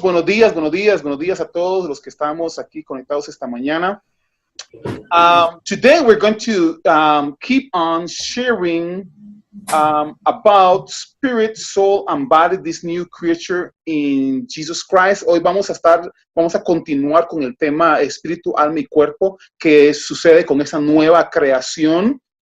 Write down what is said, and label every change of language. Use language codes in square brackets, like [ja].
[es] Buenos días a todos los que estamos aquí conectados esta mañana. [en] Today we're going to keep on sharing about spirit, soul, and body, this new creature in Jesus Christ. [es] Hoy vamos a continuar con el tema espíritu, alma y cuerpo, que sucede con esa nueva creación.